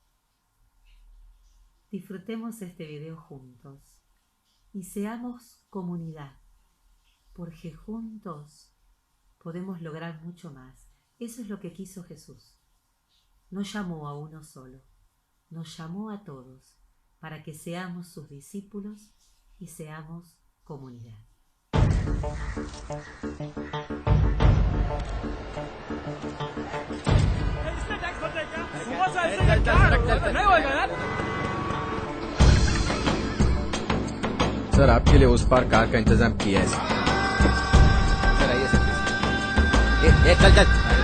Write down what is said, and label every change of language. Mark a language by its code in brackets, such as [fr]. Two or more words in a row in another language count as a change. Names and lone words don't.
[es] Disfrutemos este video juntos y seamos comunidad, porque juntos podemos lograr mucho más. Eso es lo que quiso Jesús. No llamó a uno solo, nos llamó a todos para que seamos sus discípulos y seamos comunidad. [hi] सर आपके लिए उस पार कार का इंतजाम किया है सर आइए सर चल चल